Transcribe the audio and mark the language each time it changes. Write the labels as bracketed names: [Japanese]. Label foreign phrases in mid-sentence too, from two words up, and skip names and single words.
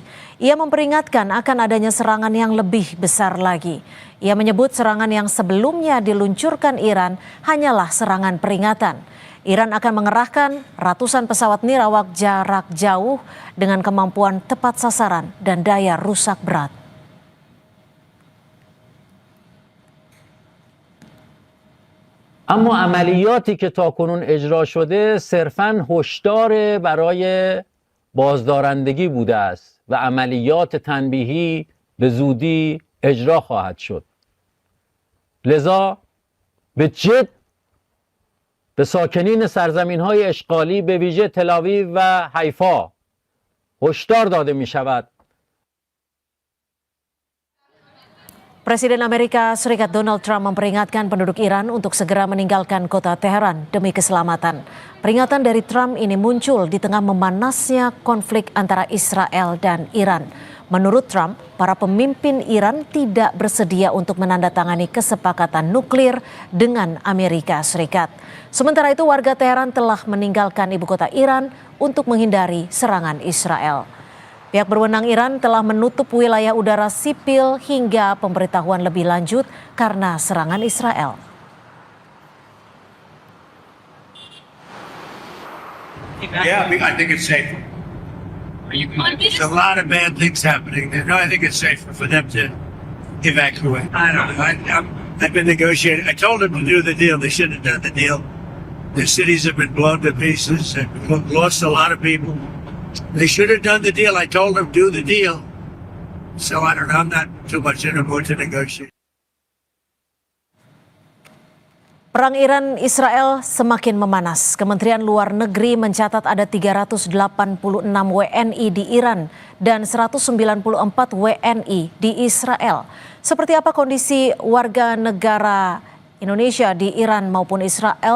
[Indonesian] Ia memperingatkan akan adanya serangan yang lebih besar lagi. Ia menyebut serangan yang sebelumnya diluncurkan Iran hanyalah serangan peringatan. Iran akan mengerahkan ratusan pesawat nirawak jarak jauh dengan kemampuan tepat sasaran dan daya rusak berat. [Persian] اما عملیاتی که تاکنون اجرا شده صرفاً هشدار برای بازدارندگی بوده است و عملیات تنبیهی به زودی اجرا خواهد شد. لذا به جد به ساکنین سرزمین‌های اشغالی به ویژه تل‌آویو و حیفا هشدار داده می‌شود. [Indonesian] Presiden Amerika Serikat Donald Trump memperingatkan penduduk Iran untuk segera meninggalkan kota Teheran demi keselamatan. Peringatan dari Trump ini muncul di tengah memanasnya konflik antara Israel dan Iran. Menurut Trump, para pemimpin Iran tidak bersedia untuk menandatangani kesepakatan nuklir dengan Amerika Serikat. Sementara itu, warga Teheran telah meninggalkan ibu kota Iran untuk menghindari serangan Israel. Pihak berwenang Iran telah menutup wilayah udara sipil hingga pemberitahuan lebih lanjut karena serangan Israel. [English] Yeah, I think it's safer. There's a lot of bad things happening there. No, I think it's safer for them to evacuate. I don't know. I've been negotiating. I told them to do the deal. They shouldn't have done the deal. The cities have been blown to pieces. They've lost a lot of people. They should have done the deal. I told them do the deal. So I don't know. I'm not too much in a mood to negotiate. [Indonesian] Perang Iran-Israel semakin memanas. Kementerian Luar Negeri mencatat ada 386 WNI di Iran dan 194 WNI di Israel. Seperti apa kondisi warga negara Indonesia di Iran maupun Israel?